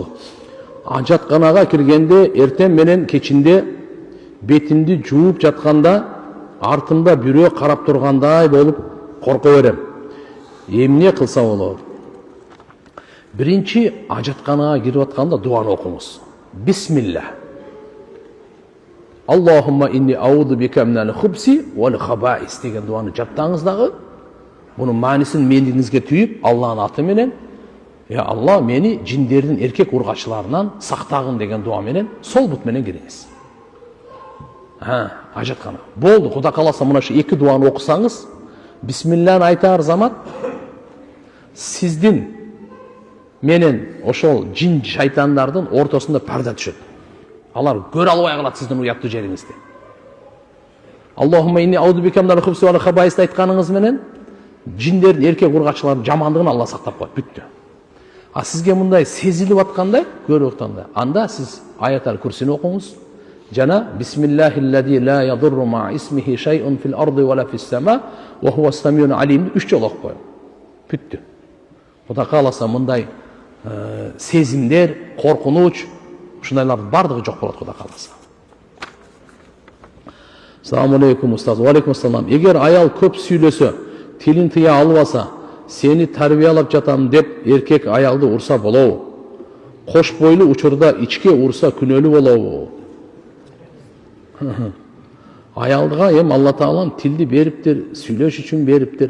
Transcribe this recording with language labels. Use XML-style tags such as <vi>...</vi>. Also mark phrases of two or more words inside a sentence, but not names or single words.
<ky>Ажатканага киргенде эртең менен кечинде бетимди жууп жатканда артымда бирөө карап тургандай болуп корко берем. Эмне кылса болот? Биринчи, ажатканага кирип атканда дуаны окуңуз.</ky> <ar>Бисмилlah. اللهم إني أعوذ بك من الخبث والخبائث</ar> <ky>деген дуаны жаттаңыз дагы. Бунун маанисин мендигиңизге түйүп, Алланын аты менен, "Я Алла, мени жиндердин эркек ургачыларынан сактагын" деген дуа менен сол бут менен кириңиз. Ажаткана. Болду, Кудай кааласа мына шу эки дуаны окусаңыз, бисмиллахны айтар замат сиздин менен ошол жин шайтандардын ортосунда парда түшөт. Алар көрө албай калат сиздин уяттуу жериңизди.</ky> <ar>اللهم إني أعوذ بك من الخبث والخبائث</ar> <ky>айтканыңыз менен жиндердин эркек ургачылардын жамандыгын Алла сактап коет, бүттү. А сизге мындай сезилип аткандай, көрүп аткандай, анда сиз аятал курсини окуңуз.</ky> <ar>Жана بسم الله الذي لا يضر مع اسمه شيء في الأرض ولا في السماء وهو السميع العليم</ar> <ky>3 жолу окуп коюң. Бүттү. Кудай кааласа мындай сезимдер, коркунуч, Ушундайлардын бардыгы жок болот Кудай кааласа.</ky> <ar>السلام عليكم أستاذ. وعليكم السلام.</ar> <ky>Эгер аял көп сүйлөсө, тилин тыя албаса, сени тарбиялап жатам деп эркек аялды урса болобу? Кош бойлуу учурда ичке урса күнөөлүү болобу? Аялга эми Алла Таалам тилди бериптир, сүйлөш үчүн бериптир.</ky>